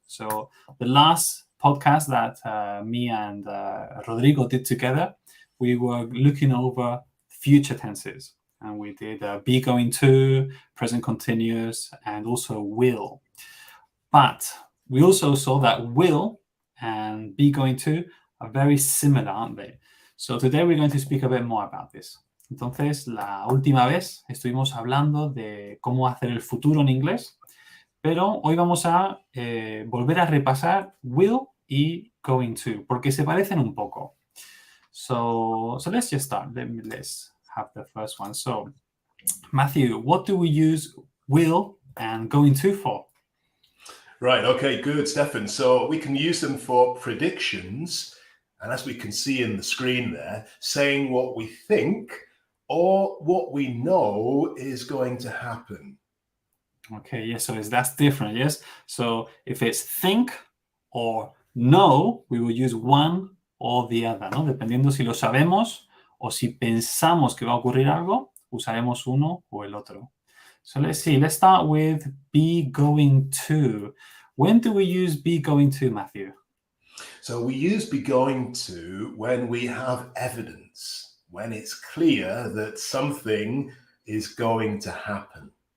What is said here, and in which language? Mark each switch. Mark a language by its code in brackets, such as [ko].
[en] So the last podcast that me and Rodrigo did together, we were looking over future tenses. And we did be going to, present continuous, and also will. But we also saw that will and be going to are very similar, aren't they? So today we're going to speak a bit more about this. [es] Entonces, la última vez estuvimos hablando de cómo hacer el futuro en inglés, pero hoy vamos a volver a repasar will y going to, porque se parecen un poco. [en] So let's just start. Let's have the first one. So, Matthew, what do we use will and going to for? Right. Okay, good, Stefan. So we can use them for predictions. And as we can see in the screen there, saying what we think or what we know is going to happen. Okay, yes, so that's different, yes? So if it's think or know, we will use one or the other, ¿no? [es] Dependiendo si lo sabemos o si pensamos que va a ocurrir algo, usaremos uno o el otro. [en] So let's see, let's start with be going to. When do we use be going to, Matthew? So we use be going to when we have evidence, when it's clear that something is going to happen.